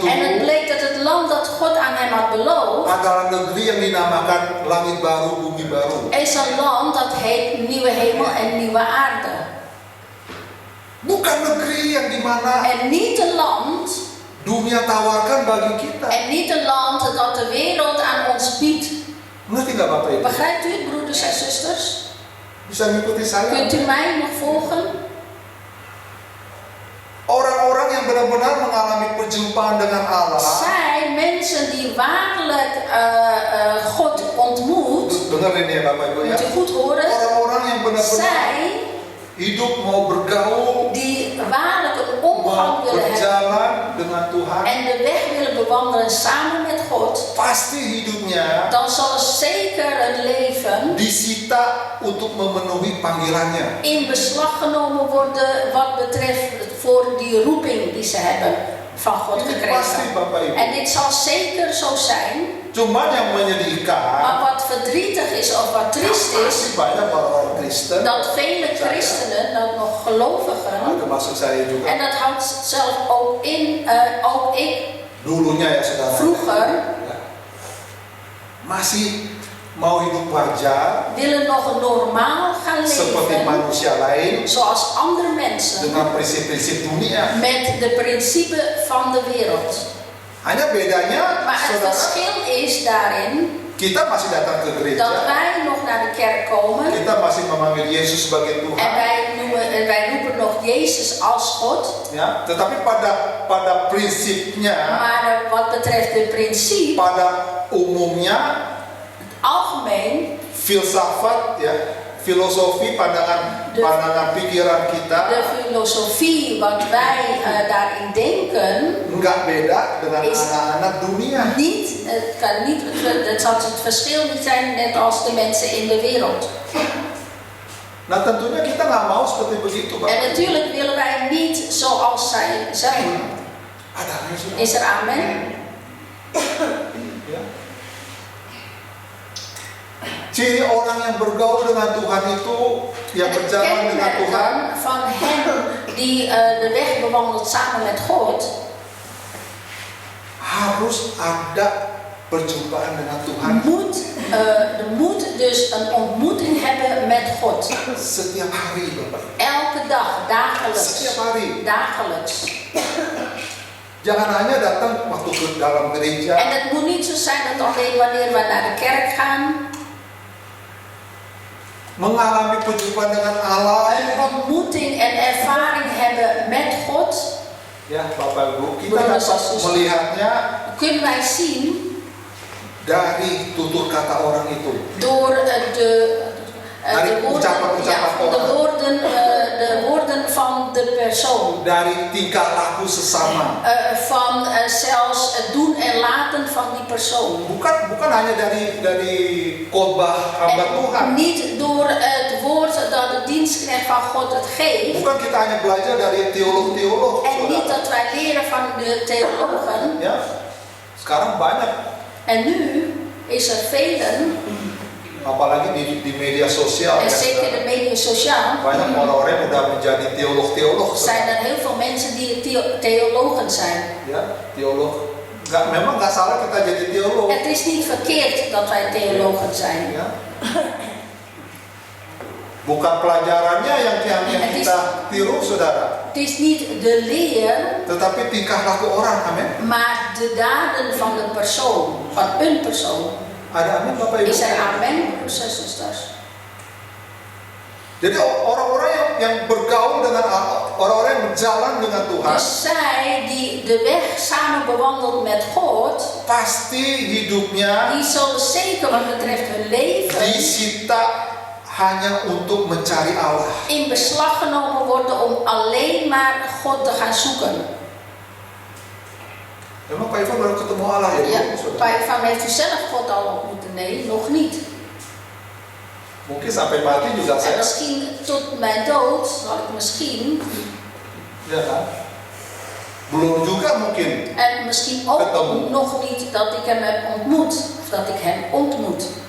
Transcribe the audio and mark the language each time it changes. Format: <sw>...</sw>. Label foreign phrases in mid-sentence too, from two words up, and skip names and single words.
<nl>En het bleek dat het land dat God aan hem had beloofd,</nl> <id>adalah negeri yang dinamakan langit baru, bumi baru.</id> <nl>is een land dat heet nieuwe hemel en nieuwe aarde.</nl> <id>Bukan negeri yang dimana</id> <nl>En niet een land,</nl> <id>dunia tawarkan bagi kita.</id> <nl>en niet een land dat de wereld aan ons biedt.</nl> <id>Ngerti nggak Bapak Ibu?</id> <nl>Begrijpt u het, broeders en zusters?</nl> <id>Bisa mengikuti saya?</id> <nl>Kunt u mij nog volgen?</nl> <id>Orang-orang yang benar-benar mengalami perjumpaan dengan Allah.</id> <nl>Zij, mensen die waarlijk God ontmoet,</nl> <id>Dengerin ya Bapak Ibu ya.</id> <nl>moet u goed horen,</nl> <id>Orang-orang yang benar-benar</id> <nl>zij</nl> <id>hidup mau bergaul,</id> <nl>die waarlijk een omgang</nl> <id>mau</id> <nl>willen hebben</nl> <id>berjalan dengan Tuhan,</id> <nl>en de weg willen bewandelen samen met God,</nl> <id>pasti hidupnya</id> <nl>dan zal er zeker een leven</nl> <id>disita untuk memenuhi panggilannya.</id> <nl>in beslag genomen worden wat betreft voor die roeping die ze hebben van God</nl> <id>Ini pasti</id> <nl>gekregen.</nl> <id>Bapak Ibu.</id> <nl>En dit zal zeker zo zijn,</nl> <id>Cuman yang menyedihkan,</id> <nl>maar wat verdrietig is of wat triest is,</nl> <id>masih banyak orang Kristen,</id> <nl>dat vele christenen, dat nog gelovigen,</nl> <id>termasuk saya juga,</id> <nl>en dat houdt zelf ook in, ook ik</nl> <id>dulunya ya saudara,</id> <nl>vroeger,</nl> <id>ya, masih mau hidup wajar</id> <nl>willen nog normaal gaan</nl> <id>seperti</id> <nl>leven,</nl> <id>manusia lain</id> <nl>zoals andere mensen,</nl> <id>dengan prinsip-prinsip dunia.</id> <nl>met de principe van de wereld.</nl> <id>Hanya bedanya,</id> <nl>Maar het</nl> <id>saudara,</id> <nl>verschil is daarin</nl> <id>kita masih datang ke</id> <nl>dat</nl> <id>gereja,</id> <nl>wij nog naar de kerk komen</nl> <id>kita masih memanggil Yesus sebagai</id> <nl>en</nl> <id>Tuhan,</id> <nl>wij roepen nog Jezus als God.</nl> <id>ya. Tetapi pada prinsipnya,</id> <nl>Maar wat betreft het principe,</nl> <id>pada umumnya,</id> <nl>algemeen,</nl> <id>filsafat, ya, filosofi, pandangan pikiran kita</id> <nl>de filosofie wat wij daarin denken,</nl> <id>nggak beda dengan</id> <nl>Is-</nl> <id>anak-anak dunia.</id> <nl>Het zal het verschil niet zijn net als de mensen in de wereld.</nl> <id>Nah tentunya kita nggak mau seperti begitu,</id> <nl>En</nl> <id>Bapak.</id> <nl>natuurlijk willen wij niet zoals zij zijn.</nl> <id>Ada amin, saudara?</id> <nl>Is er amen?</nl> <id>Ya. Ciri orang yang bergaul dengan Tuhan itu, yang</id> <nl>Het</nl> <id>berjalan dengan</id> <nl>kenmerk</nl> <id>Tuhan,</id> <nl>dan van hen die de weg bewandelt samen met God,</nl> <id>harus ada perjumpaan dengan Tuhan</id> <nl>moet dus een ontmoeting hebben met God.</nl> <id>setiap hari, Bapak.</id> <nl>Elke dag, dagelijks.</nl> <id>Setiap hari.</id> <nl>Dagelijks.</nl> <id>Jangan hanya datang waktu ke dalam gereja,</id> <nl>En het moet niet zo zijn dat alleen wanneer we naar de kerk gaan,</nl> <id>mengalami perjumpaan dengan Allah.</id> <nl>een ontmoeting en ervaring hebben met God,</nl> <id>Ya, Bapak Ibu, kita dapat melihatnya</id> <nl>kunnen wij zien</nl> <id>dari tutur kata orang itu.</id> <nl>door</nl> <id>Dari ucapan-ucapan orang.</id> <nl>de woorden van de persoon.</nl> <id>Dari tingkah laku sesama.</id> <nl>Van zelfs het doen en laten van die persoon.</nl> <id>Bukan hanya dari khotbah hamba Tuhan.</id> <nl>En niet door het woord dat de dienstknecht van God het geeft.</nl> <id>Bukan kita hanya belajar dari teolog-teolog.</id> <nl>En niet</nl> <id>saudara.</id> <nl>dat wij leren van de theologen.</nl> <id>Ya, sekarang banyak,</id> <nl>En nu is er velen,</nl> <id>apalagi di media sosial.</id> <nl>en</nl> <id>Ya,</id> <nl>zeker de</nl> <id>saudara.</id> <nl>media sociaal,</nl> <id>Banyak orang-orang yang udah menjadi teolog-teolog.</id> <nl>zijn</nl> <id>saudara.</id> <nl>er heel veel mensen die theologen zijn.</nl> <id>Ya, teolog. Memang nggak salah kita jadi teolog.</id> <nl>Het is niet verkeerd dat wij theologen zijn.</nl> <id>Ya. Bukan pelajarannya yang kita tiru, saudara,</id> <nl>Het is niet de leer,</nl> <id>tetapi tingkah laku orang, amin.</id> <nl>maar de daden van de persoon, van een persoon.</nl> <id>Ada amin, Bapak Ibu.</id> <nl>Is er amen, broers en zusters?</nl> <id>Jadi orang-orang yang bergaul dengan Allah, orang-orang yang berjalan dengan Tuhan,</id> <nl>Dus zij die de weg samen bewandelt met God,</nl> <id>pasti hidupnya</id> <nl>die zullen zeker wat betreft hun leven</nl> <id>disita hanya untuk mencari Allah.</id> <nl>in beslag genomen worden om alleen maar God te gaan zoeken.</nl> <id>Memang Pak Ivan baru ketemu Allah ya,</id> <nl>Ja,</nl> <id>saudara?</id> <nl>Pak Ivan, heeft u zelf God al ontmoet? Nee, nog niet.</nl> <id>Mungkin sampai mati juga</id> <nl>En</nl> <id>saya,</id> <nl>misschien tot mijn dood zal ik misschien,</nl> <id>ya kan? Belum juga mungkin.</id> <nl>en misschien ook</nl> <id>Ketemu.</id> <nl>nog niet dat ik hem heb ontmoet, of dat ik hem ontmoet.</nl>